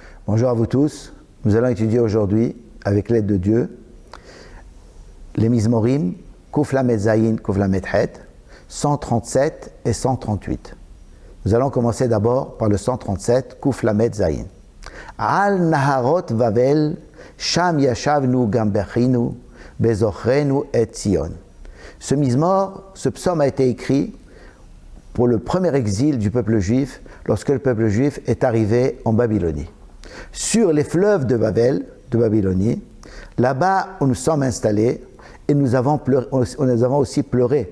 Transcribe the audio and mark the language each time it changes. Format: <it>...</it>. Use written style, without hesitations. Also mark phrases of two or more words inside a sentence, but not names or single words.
<fr>Bonjour à vous tous. Nous allons étudier aujourd'hui, avec l'aide de Dieu, les Mizmorim,</fr> <he>קוף למד זין, קוף למד חית, 137 et 138.</he> <fr>Nous allons commencer d'abord par le 137,</fr> <he>קוף למד זין. על נהרות בבל, שם ישבנו גם בכינו, בזכרנו את ציון.</he> <fr>Ce Mizmor, ce psaume a été écrit pour le premier exil du peuple juif, lorsque le peuple juif est arrivé en Babylonie. Sur les fleuves de Babel, de Babylonie, là-bas où nous sommes installés, et nous avons aussi pleuré.</fr>